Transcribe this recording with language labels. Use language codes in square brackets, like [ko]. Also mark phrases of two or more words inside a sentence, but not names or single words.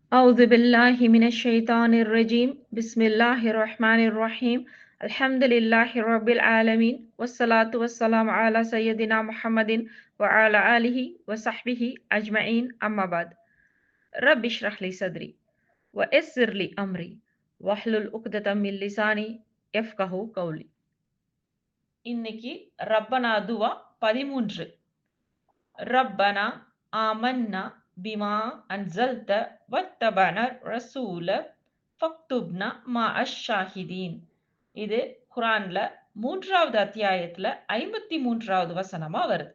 [ar] أعوذ بالله من الشيطان الرجيم بسم الله الرحمن الرحيم الحمد لله رب العالمين والصلاة والسلام على سيدنا محمد وعلى آله وصحبه أجمعين أما بعد رب اشرح لي صدري ويسر لي أمري واحلل عقدة من لساني يفقهوا قولي [ta] இன்னைக்கு ரப்பனா துவா 13 [ar] ربنا آمنا بما أنزلت واتبعنا الرسول فاكتبنا مع الشاهدين. [ta] இது குர்ஆன்ல 3வது அத்தியாயத்துல 53வது வசனமா வருது.